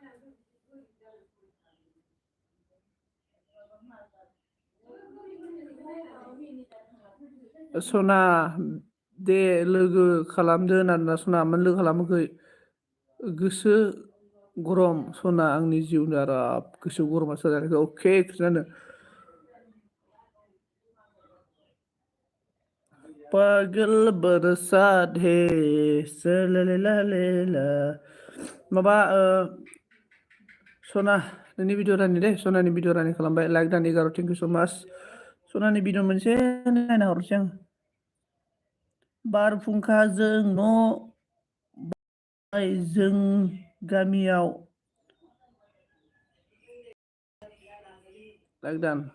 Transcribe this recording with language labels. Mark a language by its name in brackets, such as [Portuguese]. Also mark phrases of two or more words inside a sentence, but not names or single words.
[Bodo] सना दे लोगो खालामदो होनना सना, मानो लोगो खालामाखै? गोसो गरम सना, आंनि जिउनि आराब गोसो गरमा जानायखौ अके खिन्थानो। [Hindi] पागल बरसात है [Bodo] ला माबा सना नोंनि भिडिअ रानि दे, सनानि भिडिअ रानि खालामबाय, लाइक दान 11, [English] thank you so much. [Bodo] सनानि भिडिअ मोनसे नायना हरसै आं। बारहुंखाजों न' जों गामियाव, लाइक दान।